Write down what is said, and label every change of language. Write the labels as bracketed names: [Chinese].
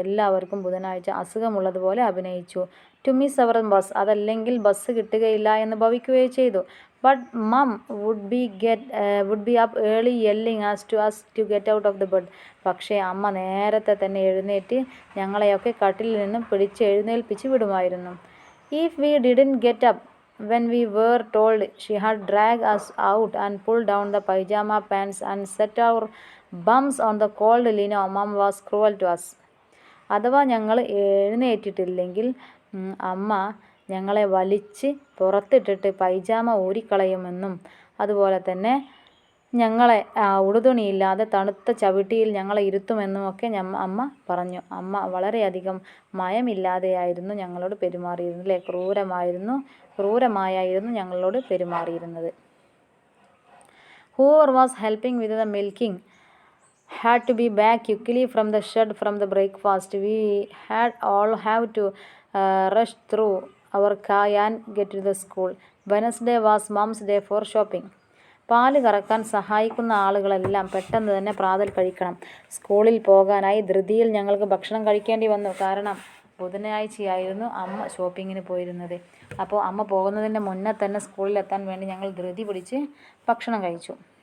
[Malayalam] എല്ലാവർക്കും ബുധനാഴ്ച അസുഖമുള്ളതുപോലെ അഭിനയിച്ചു. [English] to miss our bus, [Malayalam] അതല്ലെങ്കിൽ ബസ് കിട്ടുകയില്ല എന്ന് ഭവിക്കുകയും ചെയ്തു. [English] but mum would be up early yelling us to get out of the bed, [Malayalam] പക്ഷേ അമ്മ നേരത്തെ തന്നെ എഴുന്നേറ്റ് ഞങ്ങളെയൊക്കെ കട്ടിലിൽ നിന്നും പിടിച്ച് എഴുന്നേൽപ്പിച്ച് വിടുമായിരുന്നു. [English] If we didn't get up when we were told, she had dragged us out and pulled down the pajama pants and set our bums on the cold lino. Mom was cruel to us. [Malayalam] അഥവാ ഞങ്ങൾ എഴുന്നേറ്റിട്ടില്ലെങ്കിൽ അമ്മ ഞങ്ങളെ വലിച്ച് പുറത്തിട്ടിട്ട് പൈജാമ ഊരിക്കളയുമെന്നും അതുപോലെ തന്നെ ഞങ്ങളെ ഉടുതുണിയില്ലാതെ തണുത്ത ചവിട്ടിയിൽ ഞങ്ങളെ ഇരുത്തുമെന്നുമൊക്കെ അമ്മ പറഞ്ഞു. അമ്മ വളരെയധികം മയമില്ലാതെയായിരുന്നു ഞങ്ങളോട് പെരുമാറിയിരുന്നത്, അല്ലേ, ക്രൂരമായായിരുന്നു ഞങ്ങളോട് പെരുമാറിയിരുന്നത്. [English] Whoever was helping with the milking had to be back quickly from the shed from the breakfast. We had all have to rush through our car and get to the school. Wednesday was mom's day for shopping. [Malayalam] പാല് കറക്കാൻ സഹായിക്കുന്ന ആളുകളെല്ലാം പെട്ടെന്ന് തന്നെ പ്രാതൽ കഴിക്കണം. സ്കൂളിൽ പോകാനായി ധൃതിയിൽ ഞങ്ങൾക്ക് ഭക്ഷണം കഴിക്കേണ്ടി വന്നു. കാരണം ബുധനാഴ്ചയായിരുന്നു അമ്മ ഷോപ്പിങ്ങിന് പോയിരുന്നത്. അപ്പോൾ അമ്മ പോകുന്നതിൻ്റെ മുന്നേ തന്നെ സ്കൂളിലെത്താൻ വേണ്ടി ഞങ്ങൾ ധൃതി പിടിച്ച് ഭക്ഷണം കഴിച്ചു.